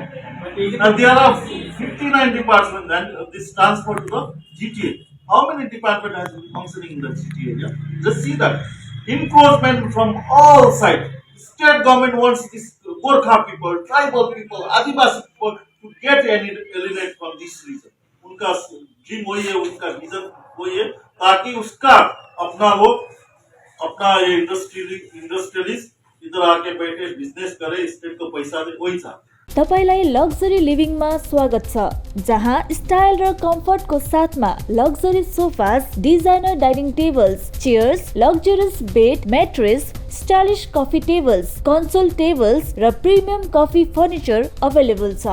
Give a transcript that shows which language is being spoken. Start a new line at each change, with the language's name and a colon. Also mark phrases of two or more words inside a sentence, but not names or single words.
English: And there are 59 departments and this transfer to the GTA. How many departments has been functioning in the GTA area? Just see that. Encroachment from all sides. State government wants this Gorkha people, tribal people, Adivasi people to get alienate from this region.
Hindi: उनका ड्रीम वही है, उनका विजन वही है, ताकि उसका अपना लोग अपना ये इंडस्ट्रियलिस्ट इधर आके बैठे बिजनेस करे, स्टेट को पैसा दे, वही चाहते।
Nepali: तपाईलाई
English: luxury living
Nepali: स्वागत छ, जहाँ स्टाइल र कम्फर्टको साथमा
English: luxury sofas, designer dining tables, chairs, luxurious bed, mattress, stylish coffee tables, console tables
Nepali: र
English: premium coffee furniture available
Nepali: छ।